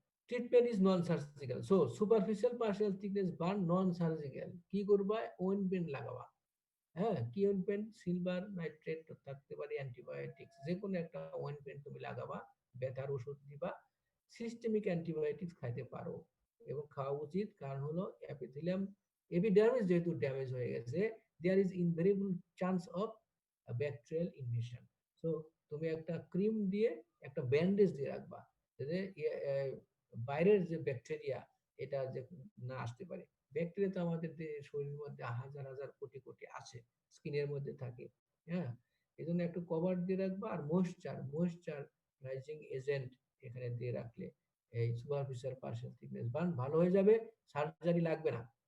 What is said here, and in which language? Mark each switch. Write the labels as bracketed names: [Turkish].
[English] Treatment is non surgical. So superficial partial thickness burn non surgical. [Bangla] কি করবা? ওয়েনপেন্ট লাগাবা। হ্যাঁ, কি ওয়েনপেন্ট? সিলভার নাইট্রেট থাকতে পারে, অ্যান্টিবায়োটিক্স, যে কোনো একটা ওয়েনপেন্ট তুমি লাগাবা, ব্যথার ওষুধ দিবা। সিস্টেমিক অ্যান্টিবায়োটিক্স খাইতে পারো এবং খাওয়া উচিত, কারণ হলো এপিথেলিয়াম, এপিডার্মিস যেহেতু ড্যামেজ হয়ে গেছে, [English] there is invariable chance of a bacterial invasion. [Bangla] So তুমি একটা ক্রিম দিয়ে একটা ব্যান্ডেজ দিয়ে রাখবা, যাতে বাইরের যে ব্যাকটেরিয়া এটা যে না আসতে পারে। ব্যাকটেরিয়া তো আমাদের শরীরের মধ্যে হাজার হাজার কোটি কোটি আছে, স্কিনের মধ্যে থাকে। হ্যাঁ, এই জন্য একটু কভার দিয়ে রাখবা। আর ময়েশ্চারাইজিং এজেন্ট এখানে দিয়ে রাখলে এই সুপারফিশিয়াল পার্শিয়াল থিকনেস বার্ন ভালো হয়ে যাবে, সার্জারি লাগবে না।